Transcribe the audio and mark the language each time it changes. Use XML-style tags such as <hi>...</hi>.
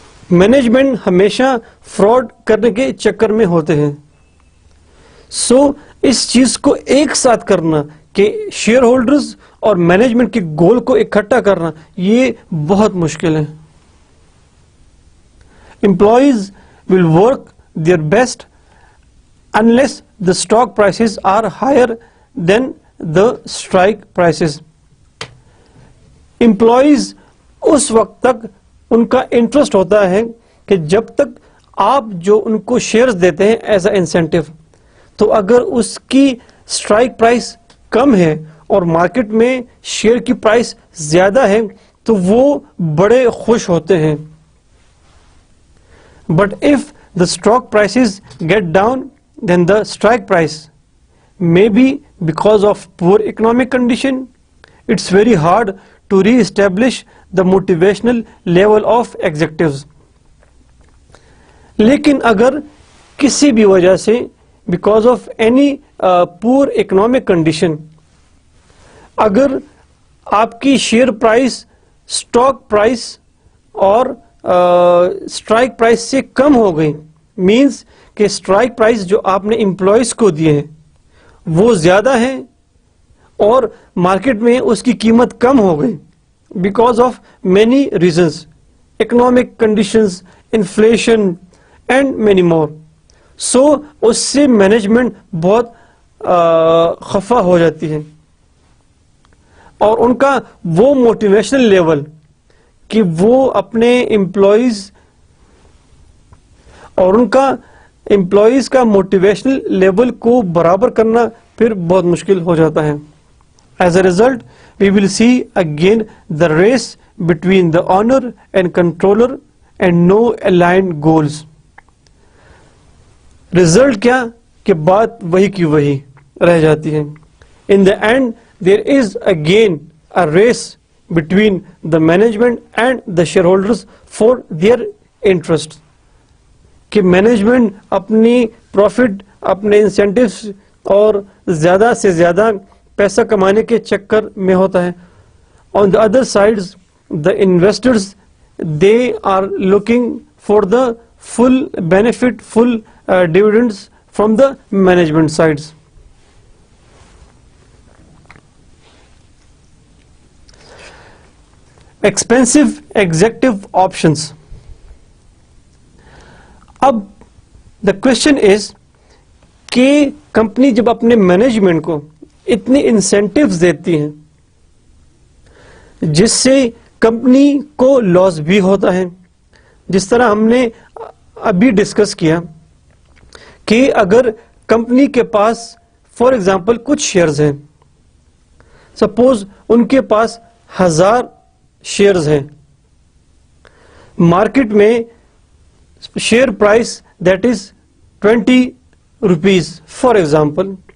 <ur>Management ہمیشہ fraud کرنے کے چکر میں ہوتے ہیں. سو اس چیز کو ایک ساتھ کرنا کہ شیئر ہولڈرز اور مینجمنٹ کے گول کو اکٹھا کرنا, یہ بہت مشکل ہے.</ur> <en>Employees will work their best unless the stock prices are higher than the strike prices.</en> <ur>Employees اس وقت تک ان کا انٹرسٹ ہوتا ہے کہ جب تک آپ جو ان کو شیئرز دیتے ہیں</ur> <en>as a incentive,</en> <ur>تو اگر اس کی اسٹرائک پرائس کم ہے اور مارکیٹ میں شیئر کی پرائس زیادہ ہے تو وہ بڑے خوش ہوتے ہیں.</ur> <en>But if the stock prices get down, then the strike price, maybe because of poor economic condition, it's very hard to re-establish the motivational level of executives.</en> <ur>لیکن اگر کسی بھی وجہ سے</ur> <en>because of any poor economic condition,</en> <ur>اگر آپ کی share price stock price اور اسٹرائک پرائس سے کم ہو گئی, مینس کہ اسٹرائک پرائس جو آپ نے امپلائیز کو دیے ہیں وہ زیادہ ہیں اور مارکیٹ میں اس کی قیمت کم ہو گئی</ur> <en>Because of many reasons, economic conditions, inflation and many more.</en> <ur>سو اس سے مینجمنٹ بہت خفا ہو جاتی ہے اور ان کا وہ موٹیویشنل لیول کہ وہ اپنے امپلائیز اور ان کا امپلائیز کا موٹیویشنل لیول کو برابر کرنا پھر بہت مشکل ہو جاتا ہے.</ur> <en>As a result we will see again the race between the owner and controller and no aligned goals.</en> <ur>Result کیا کہ بات وہی کی وہی رہ جاتی ہے.</ur> <en>In the end there is again a race between the management and the shareholders for their interests.</en> <ur>کہ مینجمنٹ اپنی پروفٹ، اپنے انسینٹیوز اور زیادہ سے زیادہ پیسہ کمانے کے چکر میں ہوتا ہے.</ur> <en>On the other sides, the investors, they are looking for the full benefit, full dividends from the management sides. Expensive executive options. اب the question is</en> <ur>کہ کمپنی جب اپنے مینجمنٹ کو اتنے انسینٹیوز دیتی ہیں جس سے کمپنی کو لاس بھی ہوتا ہے، جس طرح ہم نے ابھی ڈسکس کیا کہ اگر کمپنی کے پاس فار ایگزامپل کچھ شیئرز ہیں، سپوز ان کے پاس 1000 شیئرز ہیں، مارکیٹ میں share price that is 20 rupees for example.</ur>